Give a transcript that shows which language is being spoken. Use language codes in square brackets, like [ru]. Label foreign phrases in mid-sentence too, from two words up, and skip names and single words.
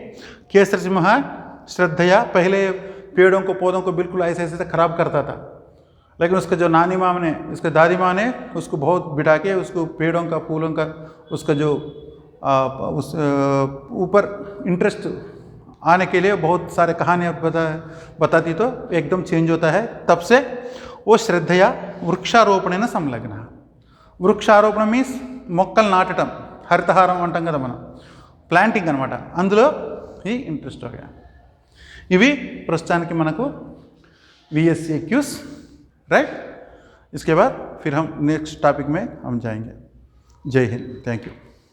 [hi] केसर सिंह श्रद्धया, पहले पेड़ों को पौधों को बिल्कुल ऐसे ऐसे खराब करता था, लेकिन उसका जो नानी माँ ने, उसके दादी माँ ने उसको बहुत बिठा के उसको पेड़ों का फूलों का उसका जो उस ऊपर इंटरेस्ट आने के लिए बहुत सारे कहानियाँ बताती, तो एकदम चेंज होता है। तब से वो श्रद्धया वृक्षारोपण संलग्न। [te] वृक्षारोपण मीन्स మొక్కలు నాటడం, హరితహారం అంటాం కదా మనం, ప్లాంటింగ్ అనమాట, అందులో ఈ ఇంట్రెస్ట్ [hi] हो गया। [te] ఇవి ప్రస్తుతానికి మనకు VSCQs, [hi] राइट। इसके बाद फिर हम नेक्स्ट टॉपिक में हम जाएंगे। जय हिंद, [en] thank you.